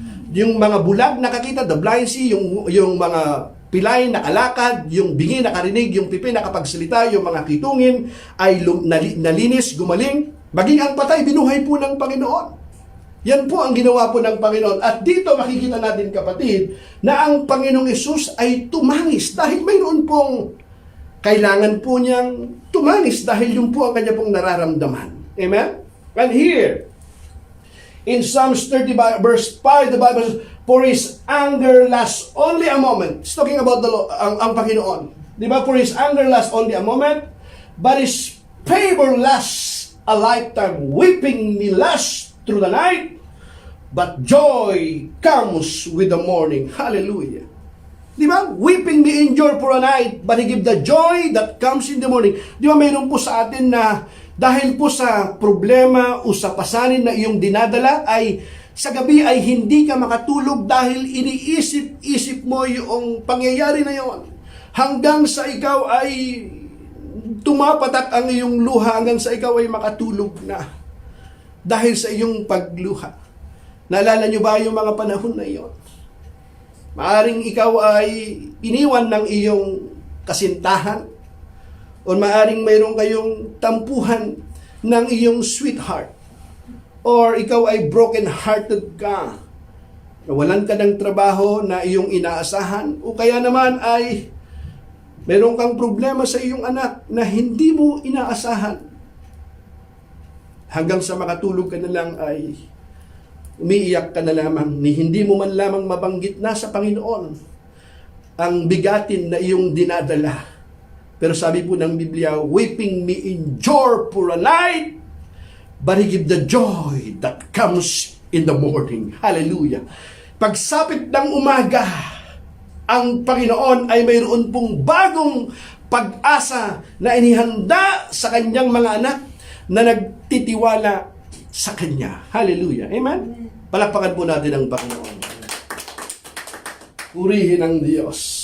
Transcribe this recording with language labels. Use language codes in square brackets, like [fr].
[tl] Yung mga bulag nakakita, [en] the blind see, [tl] yung mga pilay nakalakad, yung bingi nakarinig, yung pipi nakapagsalita, yung mga kitungin ay nalinis, gumaling, maging ang patay, binuhay po ng Panginoon. Yan po ang ginawa po ng Panginoon. At dito makikita natin, kapatid, na ang Panginoong Hesus ay tumangis dahil mayroon pong kailangan po niyang tumangis dahil yun po ang kanya pong nararamdaman. Amen? [en] And here, in Psalms 30 verse 5, the Bible says, for His anger lasts only a moment. It's talking about [tl] ang Panginoon. Di ba? [en] For His anger lasts only a moment, but His favor lasts a lifetime. Weeping may last through the night, but joy comes with the morning. Hallelujah. [tl] Di ba? [en] Weeping may endure for a night, but He give the joy that comes in the morning. [tl] Di ba mayroon po sa atin na dahil po sa problema o sa pasanin na iyong dinadala ay sa gabi ay hindi ka makatulog dahil iniisip-isip mo yung pangyayari na yon. Hanggang sa ikaw ay tumapatak ang iyong luha, hanggang sa ikaw ay makatulog na dahil sa iyong pagluha. Naalala niyo ba yung mga panahon na iyon? Maaring ikaw ay iniwan ng iyong kasintahan o maaring mayroon kayong tampuhan ng iyong sweetheart or ikaw ay broken-hearted ka, nawalan ka ng trabaho na iyong inaasahan o kaya naman ay mayroon kang problema sa iyong anak na hindi mo inaasahan. Hanggang sa makatulog ka na lang ay umiiyak ka na lamang, ni hindi mo man lamang mabanggit na sa Panginoon ang bigatin na iyong dinadala. Pero sabi po ng Biblia, [en] weeping may endure for a night, but He give the joy that comes in the morning. Hallelujah. [tl] Pagsapit ng umaga, ang Panginoon ay mayroon pong bagong pag-asa na inihanda sa kanyang mga anak na nagtitiwala sa Kanya. Hallelujah. Amen? Palakpakan po natin ang Panginoon. Purihin ang Diyos.